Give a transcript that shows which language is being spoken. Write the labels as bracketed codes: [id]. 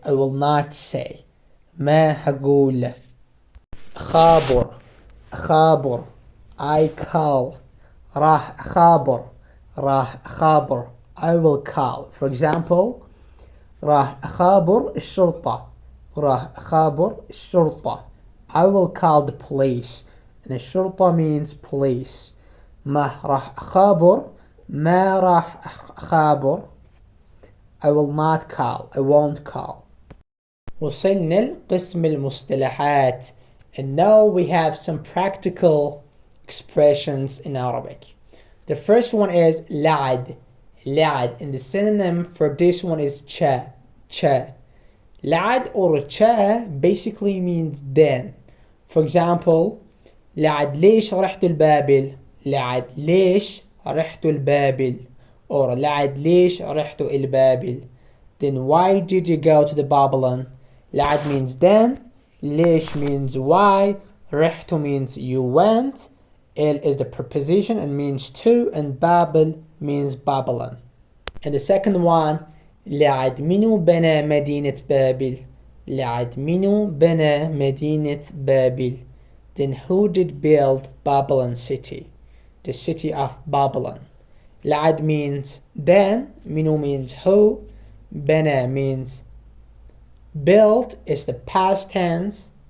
[en] I will not say. [ar] ما هقول. خابر. خابر. [en] I call. [ar] راح خابر. راح خابر. [en] I will call. For example, [ar] راح خابر الشرطة. راح خابر الشرطة. [en] I will call the police. And الشرطة means police. [ar] ما راح خابر. ما راح خابر. [en] I will not call. I won't call. [ar] وصلنا لقسم المصطلحات. [en] And now we have some practical expressions in Arabic. The first one is لعد. لعد. And the synonym for this one is cha. Cha. لعد or cha basically means then. For example, [ar] لعد ليش رحت البابل. لعد ليش رحت البابل. Or لعد ليش رحت البابل. [en] Then why did you go to the Babylon. لعد means then. ليش means why. رحت means you went. El is the preposition and means to. And Babel means Babylon. And the second one, [ar] لعد منو بنى مدينة بابل. لعد منو بنى مدينة بابل. [en] Then who did build Babylon city. The city of Babylon. لعد means then. منو means who. بنى means built is the past tense.